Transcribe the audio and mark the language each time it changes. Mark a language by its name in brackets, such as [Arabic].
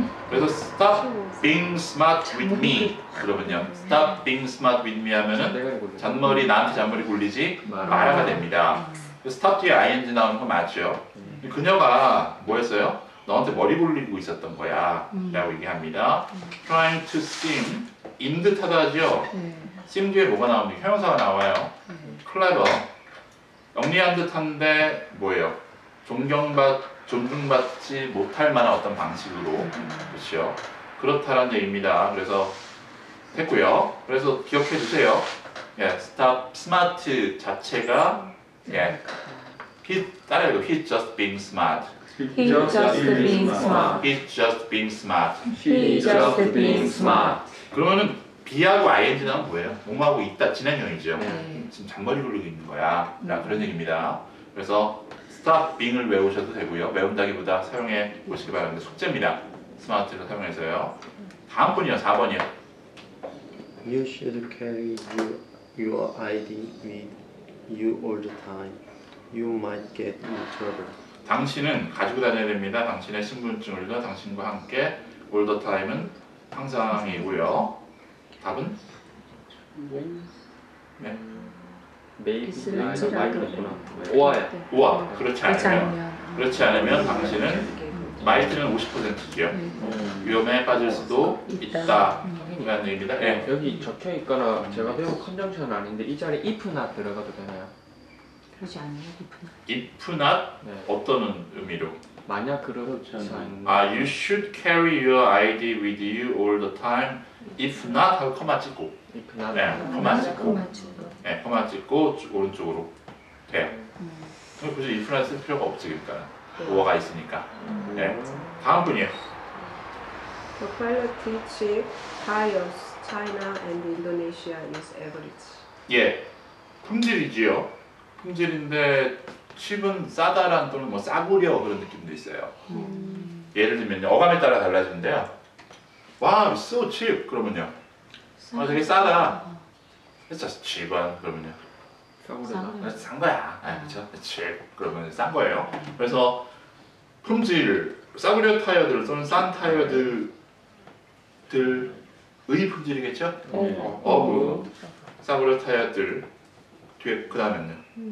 [Korean] 그래서 [English] stop being smart with me [Korean] 그러면요 [English] stop being smart with me [Korean] 하면은 나한테 잔머리 굴리지 마라가 됩니다. stop 뒤에 ing 나오는 거 맞죠? 그녀가 뭐 했어요? 너한테 머리 굴리고 있었던 거야 라고 얘기합니다. trying to seem 인 듯하다 하죠? seem 뒤에 뭐가 나옵니까? 형용사가 나와요. clever 영리한 듯한데 뭐예요? 존중받지 못할 만한 어떤 방식으로 그렇죠? 그렇다라는 얘기입니다. 그래서 했고요. 그래서 기억해 주세요. [English] 예, stop smart [Korean] 자체가 예, 따라해도 [English] he's just being smart. He just being smart. He's just being smart. He just being smart. [Korean] 그러면은 be하고 ing는 뭐예요? 뭐하고 있다 진행형이죠. 네. 지금 잔머리 굴리고 있는 거야. 라 그런 얘기입니다. 그래서 stop being을 외우셔도 되고요. 외운다기보다 사용해 보시기 바랍니다. 숙제입니다. 스마트를 사용해서요. 다음 분이요. 4번이요. [English] You should carry your ID with you all the time. You might get in trouble. [Korean] 당신은 가지고 다녀야 됩니다. 당신의 신분증을요. 당신과 함께 all the time은 항상이고요. 답은? 네. [English] 메이비 [Korean] 있을지라도. 마이크구나. 오아야. 우와. 그렇지 그렇지 않으면 않으면 그렇지 않으면 당신은 마이트는 50%죠. 위험에 빠질 수도 있다. 라는 얘기입니다. 예. 여기 적혀 있거나 제가 배운 컨정션은 아닌데 이 자리에 if not 들어가도 되나요? 그러지 않아요. [English] if not [Korean] 네. 어떤 의미로? 만약 그렇지 그렇지 않으면 [English] You should carry your ID with you all the time. [Korean] If not 하고 커마 찍고 [English] if not [Korean] 네, 커마 찍고 맞지. 네, 커마 찍고 오른쪽으로 돼요. 그럼 굳이 if not 쓸 필요가 없지 그러니까 오어가 있으니까. 네. 다음 분이에요. [English] The quality tires China and Indonesia is average. [Korean] 예, 품질이지요. 품질인데 칩은 싸다란 또는 뭐 싸구려 그런 느낌도 있어요. 예를 들면요, 어감에 따라 달라지는데요. [English] 와, it's so cheap [Korean] 그러면요. 되게 싸다. [English] It's just cheap [Korean] 그러면요. 싸구려다. 싼 거야. 그렇죠? cheap 그러면 싼 거예요. 그래서 품질, 싸구려 타이어들 또는 싼 타이어들의 품질이겠죠? 어부, 싸구려 타이어들 뒤에 그 다음에는요.